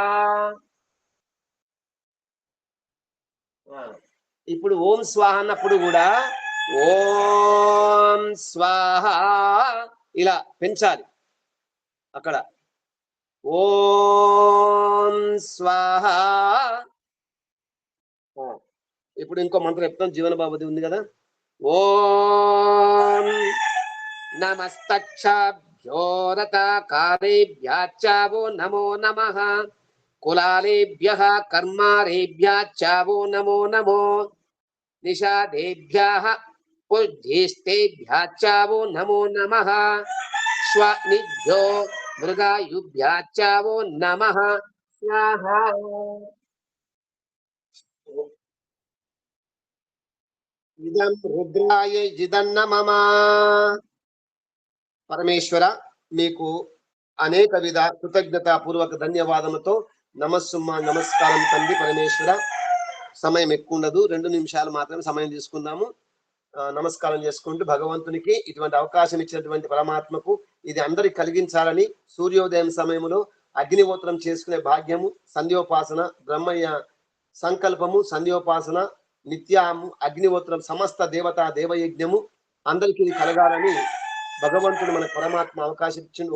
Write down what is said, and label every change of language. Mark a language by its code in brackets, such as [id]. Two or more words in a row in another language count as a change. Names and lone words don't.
[te] ఇప్పుడు [sa] ఓం స్వాహ [te] అన్నప్పుడు కూడా [sa] ఓం స్వాహ [te] ఇలా పెంచాలి అక్కడ [sa] ఓం స్వాహ [te] ఇప్పుడు ఇంకో మంత్రం చెప్తాం జీవన బాబుది ఉంది కదా [sa] ఓం నమస్తక్షాభ్యాం रथकारेभ्यश्चावो नमो नमः कुलालेभ्यः कर्मारेभ्यश्चावो नमो नमो निषादेभ्यः पुष्टिस्तेभ्यश्चावो नमो नमः स्वनिभ्यो मृगायुभ्यश्चावो नमः स्वाहा इदं रुद्राय जिदन्नमम [te] పరమేశ్వర మీకు అనేక విధ కృతజ్ఞతా పూర్వక ధన్యవాదములతో నమస్కారం తండ్రి పరమేశ్వర. సమయం ఎక్కువ ఉండదు, 2 నిమిషాలు మాత్రమే సమయం తీసుకుందాము. నమస్కారం చేసుకుంటూ భగవంతునికి ఇటువంటి అవకాశం ఇచ్చినటువంటి పరమాత్మకు ఇది అందరికి కలిగించాలని సూర్యోదయం సమయంలో అగ్నిహోత్రం చేసుకునే భాగ్యము, సంధ్యోపాసన, బ్రహ్మయ్య సంకల్పము, సంధ్యోపాసన, నిత్యాము, అగ్నిహోత్రం, సమస్త దేవతా దేవయజ్ఞము అందరికీ ఇది కలగాలని భగవంతుడు మన పరమాత్మ అవకాశం ఇచ్చిండు.